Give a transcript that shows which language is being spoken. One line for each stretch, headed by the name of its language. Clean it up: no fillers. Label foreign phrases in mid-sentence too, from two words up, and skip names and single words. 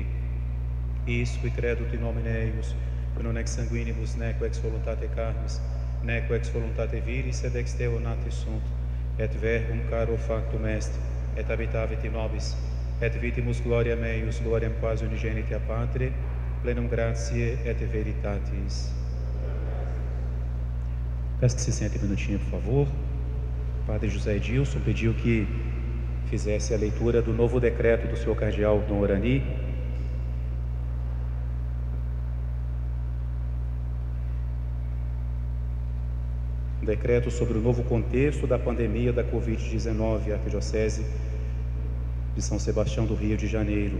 Latin: Is qui credut in nomine eius, qui non ex sanguinibus, neque ex voluntate carnis, neque ex voluntate viris, sed ex Deo natis sunt, et verbum caro factum est, et habitavit in nobis, et vitimus gloria meius, gloriam quasi unigenite a Patre, plenum gratiae et veritatis.
Portuguese: Peço que se sente um minutinho, por favor. O Padre José Edilson pediu que fizesse a leitura do novo decreto do senhor cardeal Dom Orani. Decreto sobre o novo contexto da pandemia da Covid-19, Arquidiocese de São Sebastião do Rio de Janeiro.